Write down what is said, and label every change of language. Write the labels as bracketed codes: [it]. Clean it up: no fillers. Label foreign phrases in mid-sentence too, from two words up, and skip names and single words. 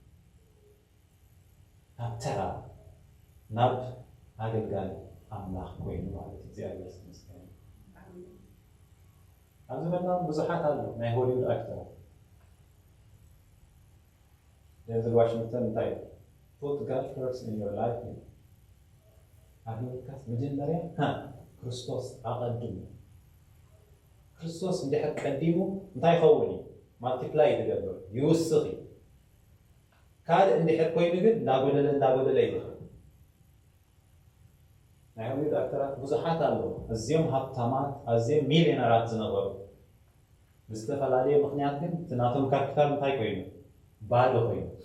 [ti] ናብ ተራ ናብ ኣገልጋሊ ኣምላኽ ኮይኑ ማለት [am] እግዚአብሔር ይመስገን [ti] ኣብ ዘመንና ብዙሓት ኣሉ ናይ ሆሊውድ ኣክተራት ዴንዘል ዋሽንግተን እንታይ [en] put God first in your life [ti] አብዮካስ መጀመሪያ ክርስቶስ አቀድሙ ክርስቶስ እንድሕር ቀዲሙ እንታይ ይኸውን ማልቲፕላይ ይትገብር ይውስኽ ካልእ እንድሕር ኮይኑ ግን እንዳጎደለ ይኽእል ናይ ሆሊውድ ኣክተራት ብዙሓት ኣለዉ ኣዝዮም ሃብታማት ኣዝዮም ሚልዮነራት ዝነበሩ ብዝተፈላለየ ምክንያት ግን እቲ ናቶም ካፒታል እንታይ ኮይኑ ባዶ ኮይኑ